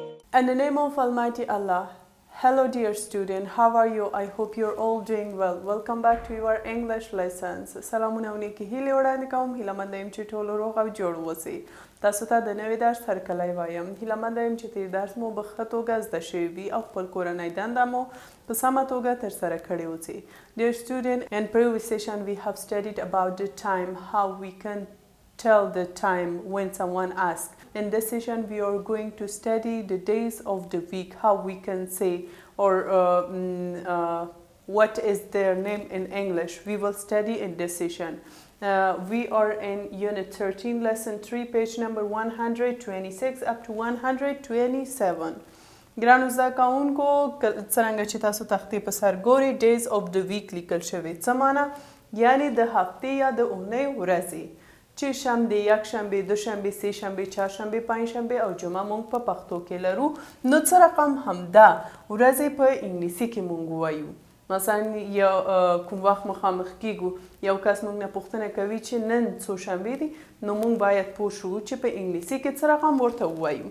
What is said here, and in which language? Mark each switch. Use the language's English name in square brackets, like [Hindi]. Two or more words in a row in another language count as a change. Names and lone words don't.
[English] In the name of Almighty Allah. Hello dear student, how are you? I hope you're all doing well. Welcome back to your English lessons. [Pashto] سلامونه او نیکی هیلې وړاندې کوم. هیله منده یم چې ټول روغ او جوړ اوسئ. تاسو ته د نوي درس هرکلی وایم. هیله منده یم چې تیر درس مو په ښه توګه زده شوي وي او خپل کورنۍ دنده مو په سمه توګه ترسره کړې اوسئ. [English] Dear student, in previous session we have studied about the time, how we can tell the time when someone asks. In this session we are going to study the days of the week, how we can say or what is their name in English. We will study in this session. We are in unit 13 lesson 3 page number 126 up to 127. [Pashto] ګرانو زده کوونکو څرنګه چې تاسو تختې په سر ګورئ [English] days of the week [Pashto] لیکل شوي. څه معنا؟ یعنی د هفتې یا د اونۍ ورځې چې شنبه، یکشنبه، دوشنبه، سه شنبه، چهارشنبه، پنجشنبه او جمعه مونږ په پښتو کې لرو. نو څه رقم همدا ورځې په انګلیسي کې مونږ وایو. مثلا یو کوم وخت مخامخ کیږو یو کس مونږ نه پوښتنه کوي چې نن څو شنبه دي، نو مونږ باید پوه شو چې په انګلیسي کې څه رقم ورته ووایو.